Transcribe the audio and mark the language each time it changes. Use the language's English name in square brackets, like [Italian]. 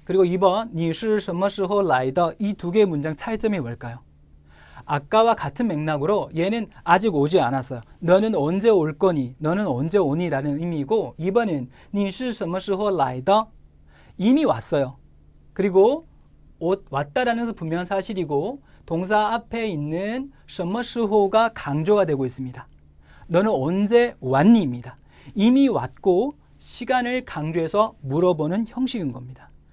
[Korean] 그리고 2번, [Chinese] 你是什么时候来的? [Korean] 이 두 개의 문장 차이점이 뭘까요? 아까와 같은 맥락으로 얘는 아직 오지 않았어요. 너는 언제 올 거니? 너는 언제 오니? 라는 의미이고 2번은 [Chinese] 你是什么时候来的? [Korean] 이미 왔어요. 그리고 왔다라는 것은 분명한 사실이고 동사 앞에 있는 什么时候가 강조가 되고 있습니다. 너는 언제 왔니?입니다. 이미 왔고 시간을 강조해서 물어보는 형식인 겁니다.